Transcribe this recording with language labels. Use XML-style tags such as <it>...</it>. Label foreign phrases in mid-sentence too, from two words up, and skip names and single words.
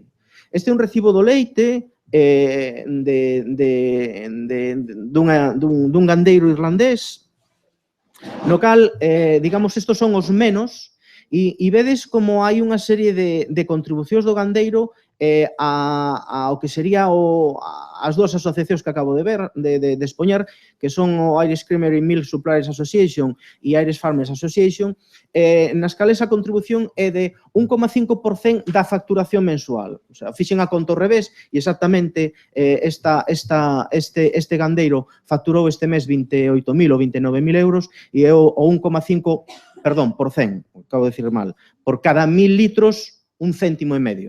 <gl>Este é un recibo do leite dun gandeiro irlandés, no cal, digamos, estos son os menos, e vedes como hai unha serie de contribucións do gandeiro ao que sería as dúas asociacións que acabo de ver, de expoñer, que son o Irish Creamery Milk Suppliers Association e Irish Farmers Association, nas cales a contribución é de 1,5% da facturación mensual. O sea, fixen a conta ao revés e exactamente este gandeiro facturou este mes 28.000 ou 29.000 euros e é o 1,5%, perdón, por 100, acabo de decir mal, por cada 1.000 litros, 1,5 céntimo.</gl>